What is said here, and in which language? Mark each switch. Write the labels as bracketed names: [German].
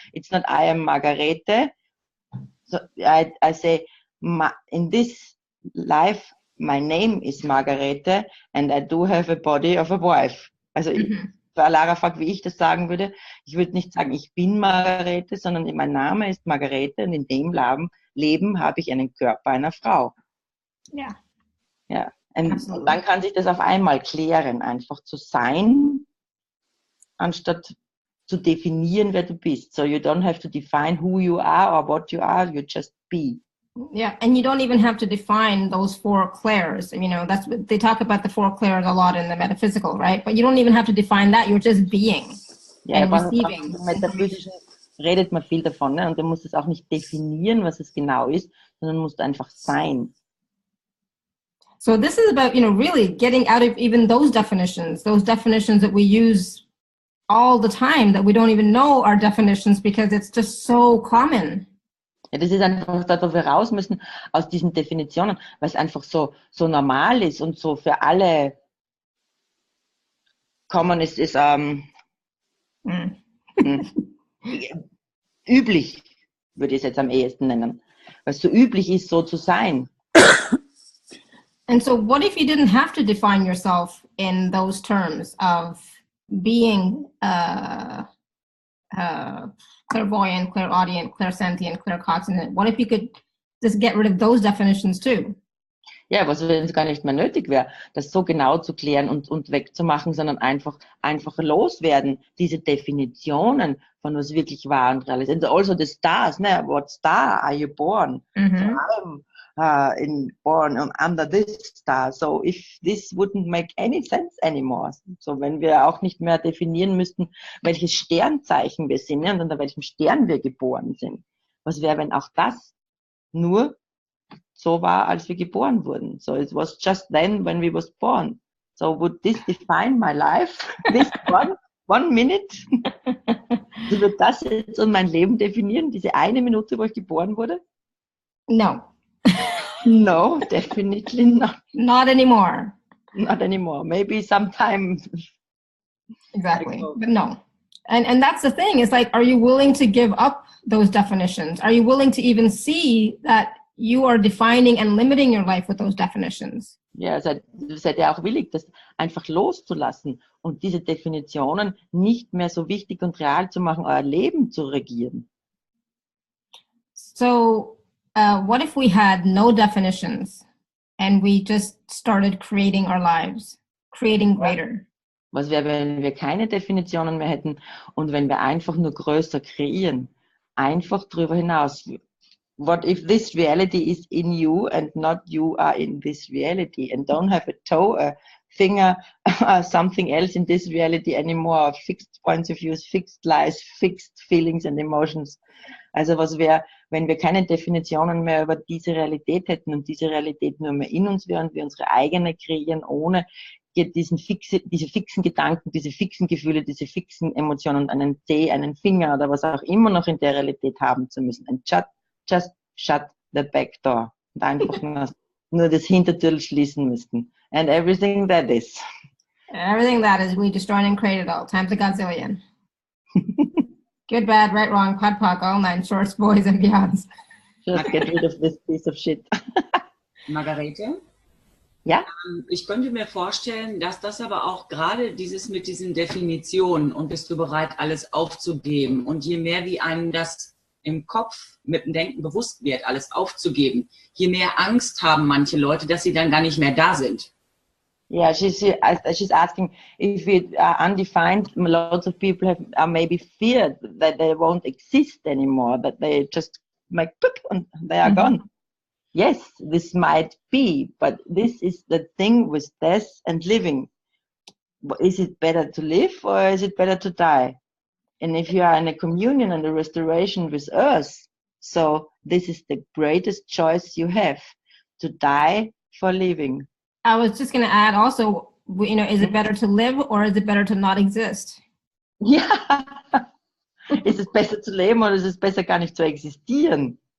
[English] It's not I am Margarete. So I say in this life my name is Margarete and I do have a body of a wife. [German] Also Lara fragt, wie ich das sagen würde. Ich würde nicht sagen, ich bin Margarete, sondern mein Name ist Margarete und in dem Leben habe ich einen Körper einer Frau. Ja. Ja. Und dann kann sich das auf einmal klären, einfach zu sein, anstatt zu definieren, wer du bist. [English] So you don't have to define who you are or what you are, you just be. Yeah, and you don't even have to define those four clairs. You know, that's what they talk about, the four clairs a lot in the metaphysical, right? But you don't even have to define that. You're just being and receiving. [German] Im Metaphysischen redet man viel davon, ne? Und du musst es auch nicht definieren, was es genau ist, sondern musst einfach sein. [English] So this is about, you know, really getting out of even those definitions that we use all the time that we don't even know are definitions because it's just so common. [German] Ja, das ist einfach da, wo wir raus müssen aus diesen Definitionen, weil es einfach so normal ist und so für alle common ist üblich, würde ich es jetzt am ehesten nennen, weil es so üblich ist, so zu sein. [English] And so what if you didn't have to define yourself in those terms of being clairvoyant, clairaudient, clairsentient, claircognizant? What if you could just get rid of those definitions too? [German] Ja, was wenn es gar nicht mehr nötig wäre, das so genau zu klären und wegzumachen, sondern einfach loswerden, diese Definitionen von was wirklich wahr und real ist. [English] And also the stars, ne? What star are you born? So I'm born under this star. So if this wouldn't make any sense anymore. [German] So wenn wir auch nicht mehr definieren müssten, welches Sternzeichen wir sind, ne? Und unter welchem Stern wir geboren sind. Was wäre, wenn auch das nur so war, als wir geboren wurden. [English] So it was just then when we was born. So would this define my life? This one minute? [German] Also wird das jetzt mein Leben definieren, diese eine Minute, wo ich geboren wurde? [English] No. No, definitely not. Not anymore. Not anymore. Maybe sometime. Exactly. But no. And that's the thing. It's like, are you willing to give up those definitions? Are you willing to even see that you are defining and limiting your life with those definitions? [German] Ja, seid ihr auch willig, das einfach loszulassen und diese Definitionen nicht mehr so wichtig und real zu machen, euer Leben zu regieren. [English] So, what if we had no definitions and we just started creating our lives, creating greater? [German] Was wäre, wenn wir keine Definitionen mehr hätten und wenn wir einfach nur größer kreieren? Einfach drüber hinaus. [English] What if this reality is in you and not you are in this reality and don't have a toe, a finger, something else in this reality anymore? Fixed points of view, fixed lies, fixed feelings and emotions. [German] Also was wäre, wenn wir keine Definitionen mehr über diese Realität hätten und diese Realität nur mehr in uns wäre und wir unsere eigene kreieren, ohne diese fixen Gedanken, diese fixen Gefühle, diese fixen Emotionen, einen Zeh, einen Finger oder was auch immer noch in der Realität haben zu müssen. [English] And just shut the back door. [German] Und einfach nur das Hintertür schließen müssten. [English] And everything that is. Everything that is, we destroy and create it all, times a godzillion. Good, bad, right, wrong, pod, poc, all nine, shorts, boys and beyonds. Just get rid of this piece of shit. Margarete? [German] Ja? Ich könnte mir vorstellen, dass das aber auch gerade dieses mit diesen Definitionen und bist du bereit, alles aufzugeben und je mehr wie einem das im Kopf mit dem Denken bewusst wird, alles aufzugeben, je mehr Angst haben manche Leute, dass sie dann gar nicht mehr da sind. [English] Yeah, she's asking if it undefined. Lots of people are maybe feared that they won't exist anymore, that they just make poop and they are gone. Yes, this might be, but this is the thing with death and living. Is it better to live or is it better to die? And if you are in a communion and a restoration with Earth, so this is the greatest choice you have, to die for living. I was just going to add also, is it better to live or is it better to not exist? [German] Ja, ist es besser zu leben oder ist es besser gar nicht zu existieren?